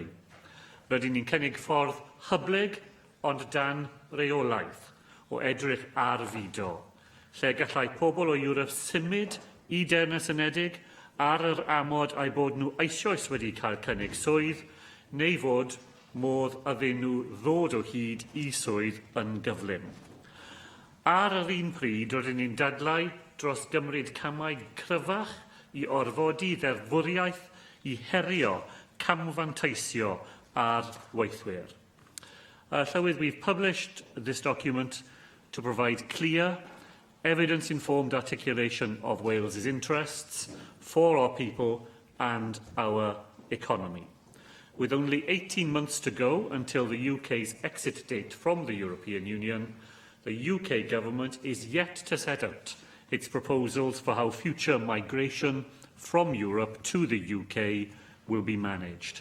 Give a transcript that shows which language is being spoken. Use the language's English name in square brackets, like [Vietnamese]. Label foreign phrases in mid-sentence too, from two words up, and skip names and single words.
[Welsh] Rydyn ni'n cynnig ffordd hyblyg ond dan reolaeth o edrych ar fudo, lle gallai pobl o Ewrop symud i Deyrnas Unedig ar yr amod ai bod nhw eisoes wedi cael cynnig swydd, neu fod modd iddyn nhw ddod o hyd i swydd yn gyflym. Ar yr un pryd, rydyn ni'n dadlau dros gymryd camau cryfach i orfodi ddeddfwriaeth i herio camfanteisio ar weithwyr. Llywydd, [English] we've published this document to provide clear, evidence-informed articulation of Wales's interests for our people and our economy. With only 18 months to go until the UK's exit date from the European Union, the UK Government is yet to set out its proposals for how future migration from Europe to the UK will be managed.